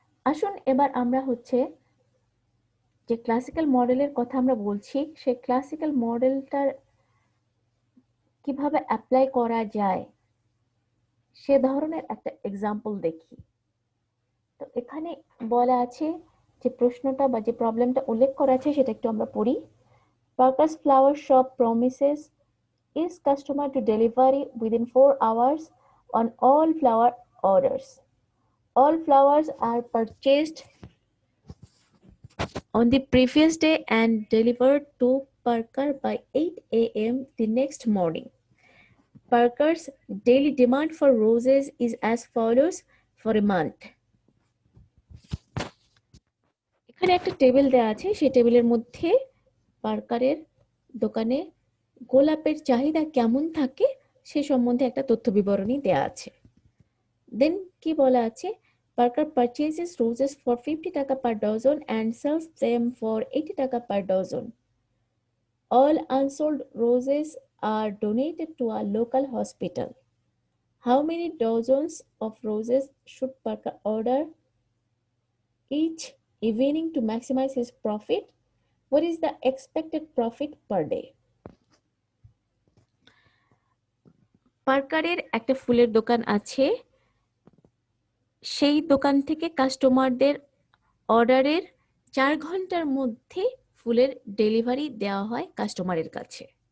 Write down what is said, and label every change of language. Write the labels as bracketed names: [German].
[Bangla] আসুন এবার আমরা যে ক্লাসিক্যাল মডেলের কথা আমরা বলছি সেই ক্লাসিক্যাল মডেলটার কিভাবে অ্যাপ্লাই করা যায় সে ধরনের একটা এক্সাম্পল দেখি। তো এখানে বলা আছে যে প্রশ্নটা বা যে প্রবলেমটা উল্লেখ করা আছে সেটা একটু আমরা পড়ি। [English] Parker's flower shop promises its customer to delivery within 4 hours on all flower orders. All flowers are purchased on the previous day and delivered to Parker by 8 a.m. the next morning. Parker's daily demand for roses is as follows for a month. [Bangla] এখানে একটা table দেওয়া আছে, সেই টেবিলের মধ্যে পার্কারের দোকানে গোলাপের চাহিদা কেমন থাকে সে সম্বন্ধে একটা তথ্য বিবরণী দেওয়া আছে। দেন কি বলা আছে, [English] Parker purchases roses for 50 taka per dozen and sells them for 80 taka per dozen. All unsold roses are donated to a local hospital. How many dozens of roses should Parker order each evening to maximize his profit? What is the expected profit per day? [Bangla] পার্কারের একটা ফুলের দোকান আছে, সেই দোকান থেকে কাস্টমারদের অর্ডারের 4 ঘন্টার মধ্যে ফুলের ডেলিভারি দেওয়া হয় কাস্টমারের কাছে।